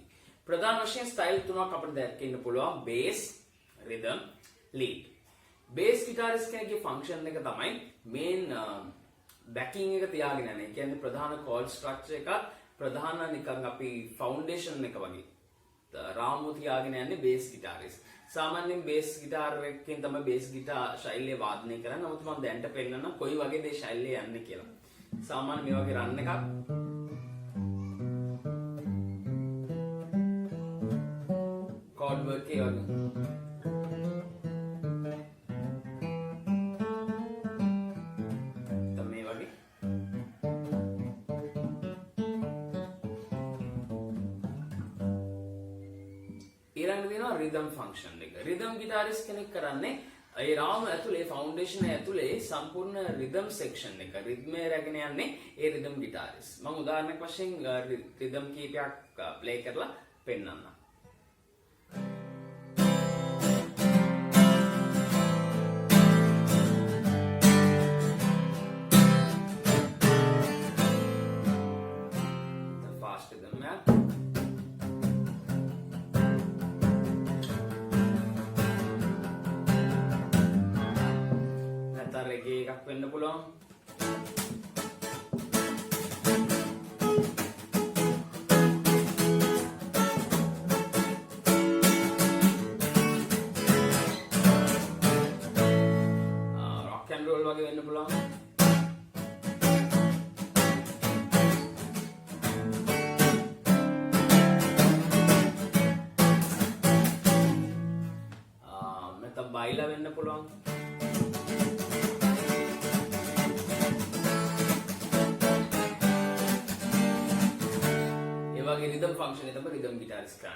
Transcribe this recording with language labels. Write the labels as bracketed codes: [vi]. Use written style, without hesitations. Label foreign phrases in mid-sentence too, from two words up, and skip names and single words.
[si] ප්‍රධාන වශයෙන් style තුනක් අපිට දැක්කෙන්න පුළුවන් [en] bass, rhythm, lead. bass guitarist [si] කෙනෙක්ගේ function එක තමයි [en] main backing [si] එක තියාගෙන යන. ඒ කියන්නේ ප්‍රධාන [en] chord structure [si] එකත් ප්‍රධාන නිකන් අපි foundation එක වගේ රාමු තියාගෙන යන්නේ [en] bass guitarist. [si] සාමාන්‍යයෙන් [en] bass guitar [si] එකකින් තමයි [en] bass guitar [si] ශෛලිය වාදනය කරන්නේ. නමුත් මම දැන්ට පෙන්නන්න කොයි වගේද මේ ශෛලිය යන්නේ කියලා. සාමාන්‍ය මේ වගේ රන් එකක් [en] chord work [si] එක වගේ තමයි වගේ ඊළඟට දෙනවා [en] rhythm function [si] එක. rhythm guitarist කෙනෙක් කරන්නේ ඒ රාම ඇතුලේ ෆවුන්ඩේෂන් ඇතුලේ සම්පූර්ණ [en] rhythm section [si] එක රිද්මේ රැගෙන යන්නේ ඒ [en] rhythm guitarist. [si] මම උදාහරණයක් වශයෙන් රිද්ම් කීපයක් ප්ලේ කරලා පෙන්නන්නම්. [en] The fast rhythm [si] එක reggae එකක් වෙන්න පුළුවන්. [en] rock and roll [si] වගේ වෙන්න පුළුවන්. නැත්නම් බයිලා වෙන්න පුළුවන්. [en] rhythm function [si] එක තමයි [en] rhythm guitarist [si] කරන්නේ.